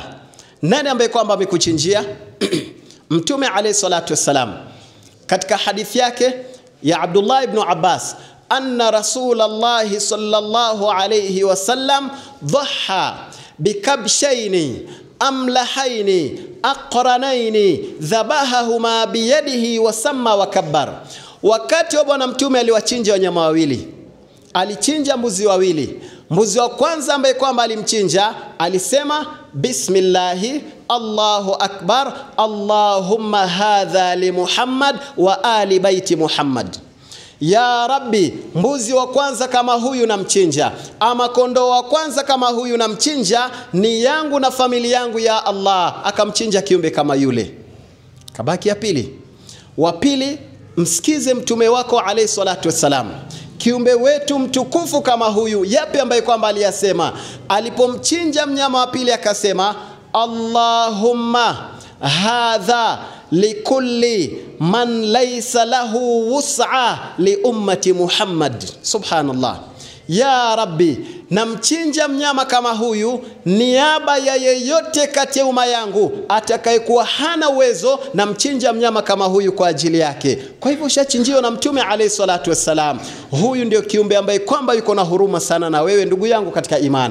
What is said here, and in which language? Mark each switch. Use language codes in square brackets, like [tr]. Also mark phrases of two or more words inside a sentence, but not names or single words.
[sw] Nani ambaye kwamba amekuchinjia? Mtume [ar] عليه الصلاة والسلام [sw] katika hadithi yake ya Abdullah ibn Abbas, [ar] أن رسول الله صلى الله عليه وسلم ضحى بكبشين أملحين أقرنين ذبحهما بيده وسمى وكبر. [sw] Wakati wa bwana mtume aliwachinja wanyama wawili, alichinja mbuzi wawili. Mbuzi wa kwanza ambaye kwamba alimchinja alisema, [ar] بسم الله الله أكبر، اللهم هذا لمحمد وآل بيت محمد. يا رب, [sw] mbuzi wa kwanza kama huyu namchinja, ama kondoo wa kwanza kama huyu namchinja, ni yangu na familia yangu ya Allah. Akamchinja kiumbe kama yule. Kabaki ya pili. Wa pili, msikize mtume wako [ar] عليه الصلاة والسلام. [sw] kiumbe wetu mtukufu kama huyu, yapi ambaye kwamba aliyasema alipomchinja mnyama wa pili? Akasema, [ar] اللهم هذا لكل من ليس له وسع لأمة محمد. [sw] Subhanallah. [ar] يا رب, [sw] namchinja mnyama kama huyu niaba ya yeyote kati ya umma yangu atakayekuwa hana uwezo, namchinja mnyama kama huyu kwa ajili yake. Kwa hivyo ushachinjiwa na Mtume [ar] عليه الصلاة والسلام. [sw] Huyu ndio kiumbe ambaye kwamba yuko na huruma sana na wewe ndugu yangu katika imani.